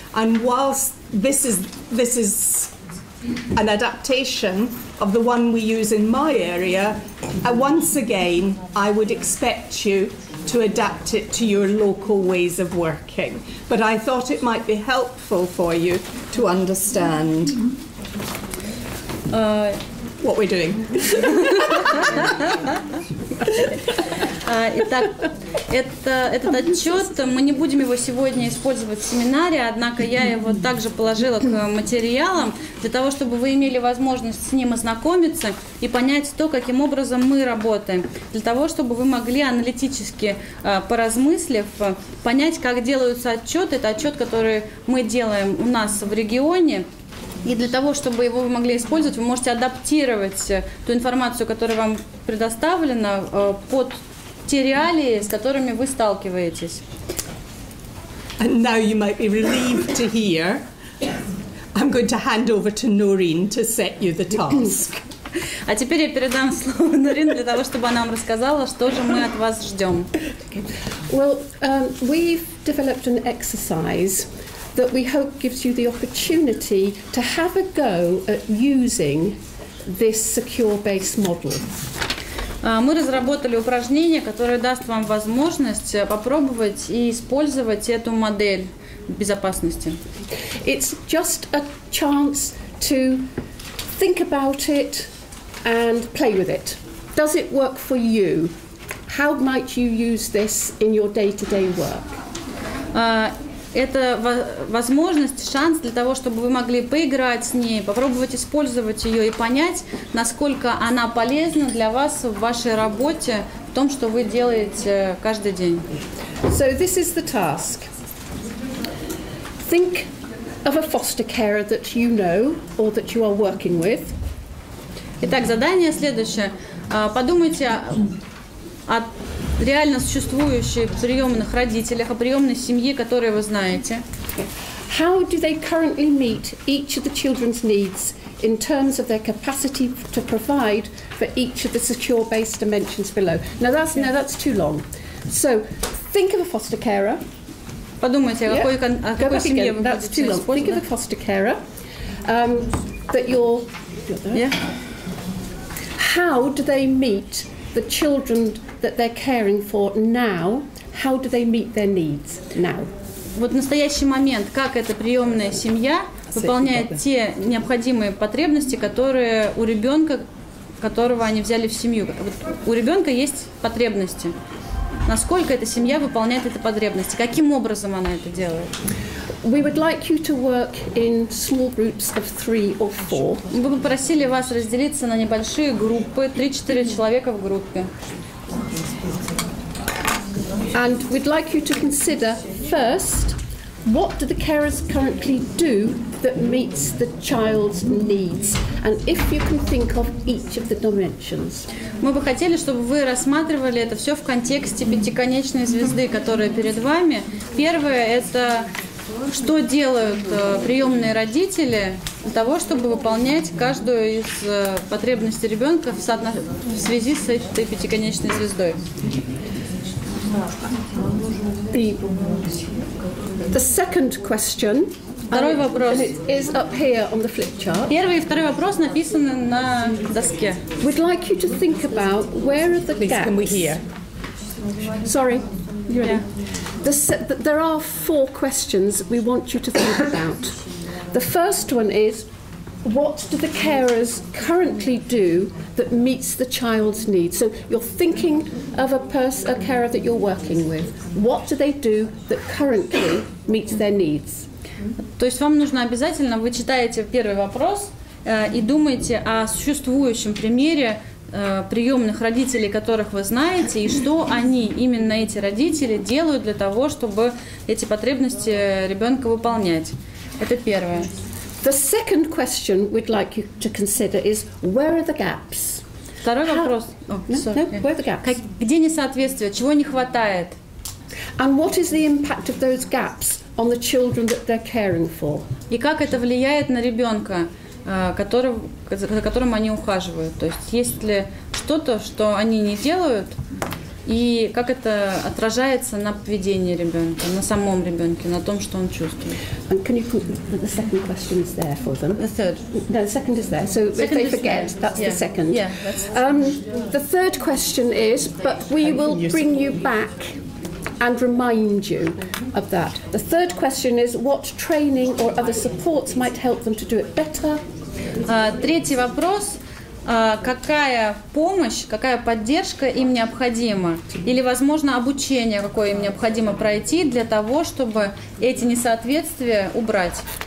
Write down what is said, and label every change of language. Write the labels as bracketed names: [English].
[English] And whilst this is an adaptation of the one we use in my area, once again, I would expect you to adapt it to your local ways of working. But I thought it might be helpful for you to understand what we're doing. [Russian] Итак, этот отчет, мы не будем его сегодня использовать в семинаре, однако я его также положила к материалам, для того, чтобы вы имели возможность с ним ознакомиться и понять то, каким образом мы работаем, для того, чтобы вы могли аналитически, поразмыслив, понять, как делаются отчеты. Это отчет, который мы делаем у нас в регионе. И для того, чтобы его вы могли использовать, вы можете адаптировать ту информацию, которая вам предоставлена, под те реалии, с которыми вы сталкиваетесь. [English] And now you might be relieved to hear I'm going to hand over to Noreen to set you the task. [Russian] А теперь я передам слово Норин для того, чтобы она нам рассказала, что же мы от вас ждем. [English] Well, we've developed an exercise that we hope gives you the opportunity to have a go at using this secure base model. [Russian] Мы разработали упражнение, которое даст вам возможность попробовать и использовать эту модель безопасности. [English] It's just a chance to think about it and play with it. Does it work for you? How might you use this in your day-to-day work? [Russian] Это возможность, шанс для того, чтобы вы могли поиграть с ней, попробовать использовать ее и понять, насколько она полезна для вас в вашей работе, в том, что вы делаете каждый день. [English] So this is the task. Think of a foster carer that you know or that you are working with. [Russian] Итак, задание следующее. Подумайте о реально существующих приемных родителях, о приемной семье, которые вы знаете. [English] How do they currently meet each of the children's needs in terms of their capacity to provide for each of the secure base dimensions below? Now that's too long. So think of a foster carer. [Russian] Подумайте, о какой семье вы будете использовать. [English] Think of a foster carer that you're Yeah. How do they meet the children that they're caring for now? How do they meet their needs now? [Russian] Вот в настоящий момент, как эта приемная семья выполняет те необходимые потребности, которые у ребенка, которого они взяли в семью. Вот у ребенка есть потребности. Насколько эта семья выполняет эти потребности? Каким образом она это делает? [English] we would like you to work in small groups of 3 or 4. [Russian] Мы бы попросили вас разделиться на небольшие группы, 3-4 человека в группе. [English] And we'd like you to consider first, what do the carers currently do that meets the child's needs? And if you can think of each of the dimensions. [Russian] Мы бы хотели, чтобы вы рассматривали это все в контексте пятиконечной звезды, которая перед вами. Первое – это что делают приемные родители для того, чтобы выполнять каждую из потребностей ребенка в связи с этой пятиконечной звездой. [English] The second question [Russian] Второй вопрос. [English] is up here on the flip chart. [Russian] Первый и второй вопрос написаны на доске. [English] We'd like you to think about where are the gaps. Can we hear? Sorry. Yeah. There are 4 questions we want you to think about. The first one is, what do the carers currently do that meets the child's needs? So you're thinking of a carer that you're working with. What do they do that currently meets their needs? [Russian] То есть вам нужно обязательно, вы читаете первый вопрос и думаете о существующем примере приемных родителей, которых вы знаете, и что они, именно эти родители, делают для того, чтобы эти потребности ребенка выполнять. Это первое. [English] The second question we'd like you to consider is, where are the gaps? [Russian] Второй вопрос. [English] Where are the gaps? [Russian] Где несоответствие, чего не хватает? [English] And what is the impact of those gaps on the children that they're caring for? [Russian] И как это влияет на ребенка, за которым они ухаживают? То есть ли что-то, что они не делают, и как это отражается на поведении ребенка, на самом ребенке, на том, что он чувствует? [English] And can you put the second question is there for them? The third. No, the second is there. So if they forget, that's the second. Yeah, the third question is, but we will bring you back and remind you of that. The third question is, what training or other supports might help them to do it better? [Russian] Третий вопрос. Какая помощь, какая поддержка им необходима? Или, возможно, обучение, какое им необходимо пройти для того, чтобы эти несоответствия убрать?